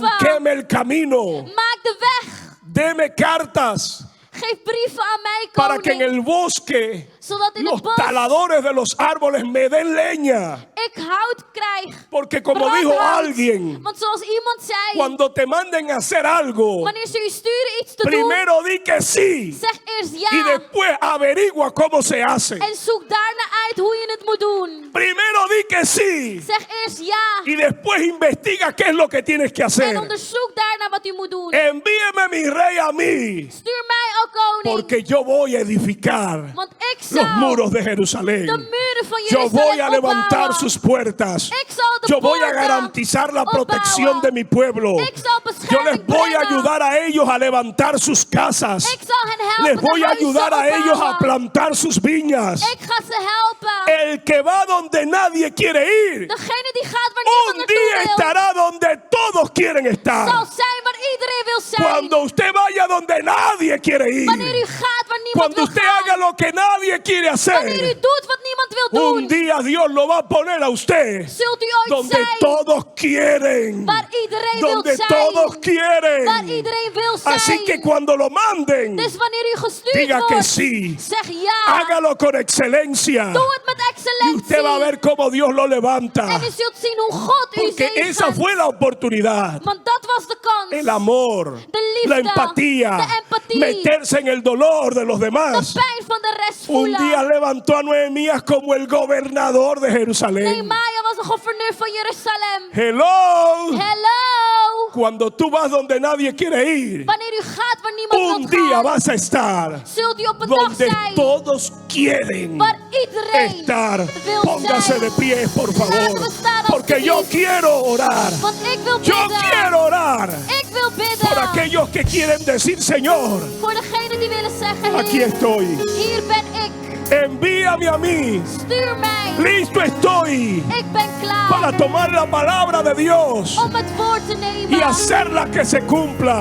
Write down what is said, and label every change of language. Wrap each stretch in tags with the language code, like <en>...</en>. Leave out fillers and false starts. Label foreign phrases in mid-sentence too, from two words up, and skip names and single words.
<es>Franqueme el camino.</es> <nl>Maak de weg.</nl> <es>Deme cartas</es> <nl>Geef brieven aan mij,</nl> <es>para que en</es> <nl>koning.</nl> <es>el bosque</es> <nl>Zodat in</nl> <es>los</es> <nl>het bos</nl> <es>taladores de los árboles me den leña.</es> <nl>ik hout krijg.</nl> <es>Porque como dijo</es> <nl>Brandhout.</nl> <es>alguien,</es> <nl>Want zoals iemand zei,</nl> <es>cuando te manden a hacer algo,</es> <nl>wanneer ze u sturen iets te doen,</nl> <es>primero di que sí</es> <nl>zeg eerst</nl> <es>y</es> <nl>ja.</nl> <es>después averigua cómo se hace.</es> <nl>En zoek daarna uit hoe je het moet doen.</nl> <es>Primero di que sí</es> <nl>Zeg eerst ja.</nl> <es>y después investiga qué es lo que tienes que</es> <nl>En</nl> <es>hacer.</es> <nl>onderzoek daarna wat u moet doen.</nl> <es>Envíeme mi rey a mí,</es> <nl>Stuur mij, o koning.</nl> <es>porque yo voy a edificar</es> <nl>Want ik</nl> <es>los</es> <nl>zal</nl> <es>muros de Jerusalén.</es> <nl>de muren van</nl> <es>Yo</es> <nl>Jeruzalem</nl> <es>voy a levantar</es> <nl>opbouwen.</nl> <es>sus puertas.</es> <nl>Ik zal de</nl> <es>Yo voy a</es> <nl>poorten</nl> <es>garantizar la protección</es> <nl>opbouwen.</nl> <es>de mi pueblo.</es> <nl>Ik zal</nl> <es>Yo</es> <nl>bescherming</nl> <es>les voy a</es> <nl>brengen.</nl> <es>ayudar a ellos a levantar sus casas.</es> <nl>Ik zal hen helpen</nl> <es>Les voy</es> <nl>de</nl> <es>a</es> <nl>huizen</nl> <es>ayudar a ellos a</es> <nl>opbouwen.</nl> <es>plantar sus viñas.</es> <nl>Ik ga ze helpen.</nl> <es>El que va donde nadie quiere ir,</es> <nl>Degene die gaat waar niemand</nl> <es>un día</es> <nl>naartoe wil,</nl> <es>estará donde todos quieren</es> <nl>zal</nl> <es>estar.</es> <nl>zijn waar iedereen wil zijn.</nl> <es>Cuando usted vaya donde nadie quiere</es> <nl>Wanneer</nl> <es>ir,</es> <nl>u gaat waar niemand</nl> <es>cuando</es> <nl>wil</nl> <es>usted</es> <nl>gaan.</nl> <es>haga lo que nadie quiere</es> <nl>Wanneer u</nl> <es>hacer,</es> <nl>doet wat niemand wil</nl> <es>un</es> <nl>doen,</nl> <es>día Dios lo va a poner a usted</es> <nl>zult u ooit</nl> <es>donde</es> <nl>zijn</nl> <es>todos quieren.</es> <nl>waar iedereen wil</nl> <es>Donde</es> <nl>zijn.</nl> <es>todos</es> <nl>Waar</nl> <es>quieren.</es> <nl>iedereen wil zijn.</nl> <es>Así que cuando lo manden,</es> <nl>Dus wanneer u gestuurd</nl> <es>diga que</es> <nl>wordt,</nl> <es>sí.</es> <nl>zeg ja.</nl> <es>Hágalo con excelencia.</es> <nl>Doe het met</nl> <es>Y</es> <nl>excellentie.</nl> <es>usted va a ver cómo Dios lo levanta.</es> <nl>En u zult zien hoe God u</nl> <es>Porque</es> <nl>zegent.</nl> <es>esa fue la oportunidad.</es> <nl>Want dat was de kans.</nl> <es>El amor,</es> <nl>De liefde,</nl> <es>la empatía,</es> <nl>de empathie,</nl> <es>meterse en el dolor de los</es> <nl>de</nl> <es>demás.</es> <nl>pijn van de rest</nl> <es>Un</es> <nl>voelen.</nl> <es>día levantó a Nehemías como el gobernador de Jerusalén.</es> <nl>Nehemia was een gouverneur van Jeruzalem.</nl> <es>Hello.</es> <nl>Hello.</nl> <es>Cuando tú vas donde nadie quiere ir,</es> <nl>Wanneer u gaat waar niemand</nl> <es>un</es> <nl>wil</nl> <es>día</es> <nl>gaan,</nl> <es>vas a estar</es> <nl>zult u op een dag</nl> <es>donde</es> <nl>zijn</nl> <es>todos quieren</es> <nl>waar iedereen</nl> <es>estar.</es> <nl>wil</nl> <es>Póngase</es> <nl>zijn.</nl> <es>de pie, por favor.</es> <nl>Laten we staan</nl> <es>Porque yo</es> <nl>alsjeblieft.</nl> <es>quiero orar.</es> <nl>Want ik wil</nl> <es>Yo</es> <nl>bidden.</nl> <es>quiero orar</es> <nl>Ik wil bidden.</nl> <es>por aquellos que quieren decir, Señor,</es> <nl>Voor degenen die willen zeggen,</nl> <es>aquí</es> <nl>Heer,</nl> <es>estoy.</es> <nl>hier ben ik.</nl> <es>Envíame a mí.</es> <nl>Stuur mij.</nl> <es>Listo estoy</es> <nl>Ik ben klaar</nl> <es>para tomar la palabra de Dios</es> <nl>om het woord te nemen.</nl> <es>y hacerla que se cumpla.</es>